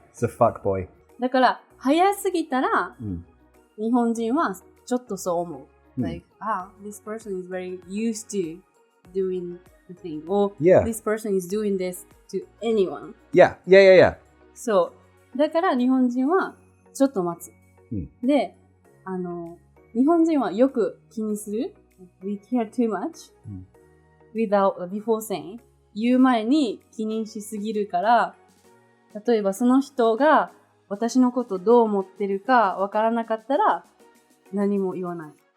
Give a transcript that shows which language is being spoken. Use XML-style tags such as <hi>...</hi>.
<en>It's a fuckboy.</en> <ja>だから、早すぎたら、日本人はちょっとそう思う。</ja> <en>Like, this person is very used to doing the thing. Or, this person is doing this to anyone. Yeah.</en> <ja>そう。だから日本人はちょっと待つ。で、日本人はよく気にする。</ja> <en>We care too much before saying.</en> <ja>言う前に気にしすぎるから、例えばその人が私のことどう思ってるかわからなかったら何も言わない。</ja>